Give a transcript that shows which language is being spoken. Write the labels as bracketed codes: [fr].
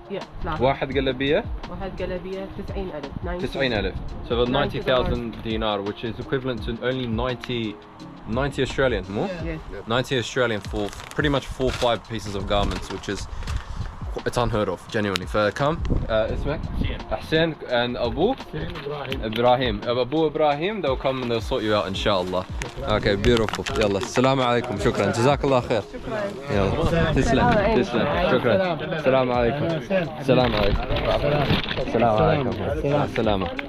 [ar] Yeah, ثلاثة. واحد قلبية 90,000. 90,000. [en] So about 90,000 dinar, which is equivalent to only 90 Australian, more? Yes. 90 Australian for pretty much 4 or 5 pieces of garments, which is, it's unheard of, genuinely. [ar] فكم اسمك؟ حسين and Abu? [en] Ibrahim. Abu Ibrahim, they'll come and they'll sort you out inshallah. Okay, beautiful. [ar] يلا السلام عليكم. شكرا. جزاك الله خير. يلا تسلم. شكرا. السلام عليكم. السلام عليكم. السلام عليكم. السلام.